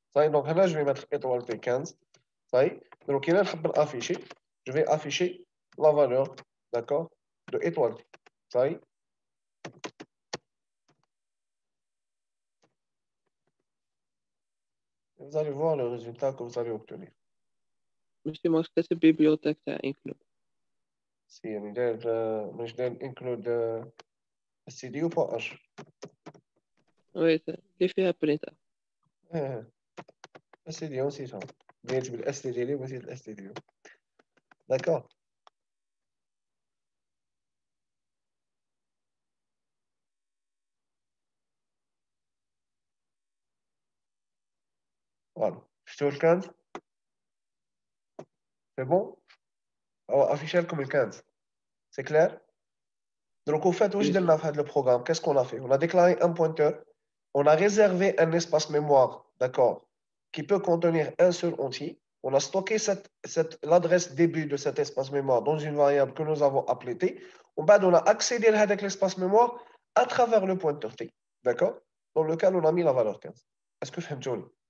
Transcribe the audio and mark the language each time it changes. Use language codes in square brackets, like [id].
[fr] Donc là, je vais mettre étoile T 15. Donc là, je vais afficher la valeur, d'accord, de étoile T. Vous allez voir le résultat que vous allez obtenir. [ar] ماشي ماكش كاتب بيبليوتيك تاع انكلود. سي يعني مش داير انكلود اس دي و اش. وي اللي فيها برينتر. اس دي نسيتها. بديت بالاس ديالي ونسيت الاس ديالي. داكور. فوالا شفتوا ال 15 سي بون افيشي لكم ال 15 سي كلير. [fr] Donc, au fait, [ar] واش درنا في هذا البروغرام [fr] qu'est-ce qu'on a fait? On a déclaré un pointeur, on a réservé un espace mémoire, d'accord, qui peut contenir un seul entier. On a stocké l'adresse début de cet espace mémoire dans une variable que nous avons appelée T. On a accédé à l'espace mémoire à travers le pointeur T, d'accord, dans lequel on a mis la valeur 15. Est-ce que [ar] فهمتوني?